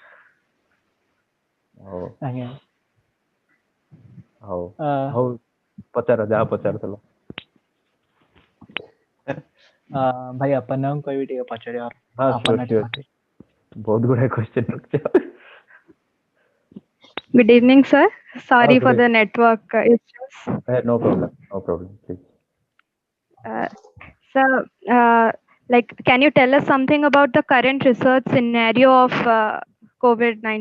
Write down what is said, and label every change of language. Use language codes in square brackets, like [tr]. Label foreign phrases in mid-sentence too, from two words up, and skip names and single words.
[or] ହଉ ପଚାର ଯାହା ପଚାରୁଥିଲ। ଭାଇ ଆପଣ ନାମ କହିବି ଟିକେ ପଚାରିବା। ହଁ sure. ବହୁତ ଗୁଡାଏ क्वेश्चन ରଖିଛ। [en] Good evening, sir. Sorry good for the evening. network issues. No problem, please. Sir, can you tell us something about the current research scenario of COVID-19?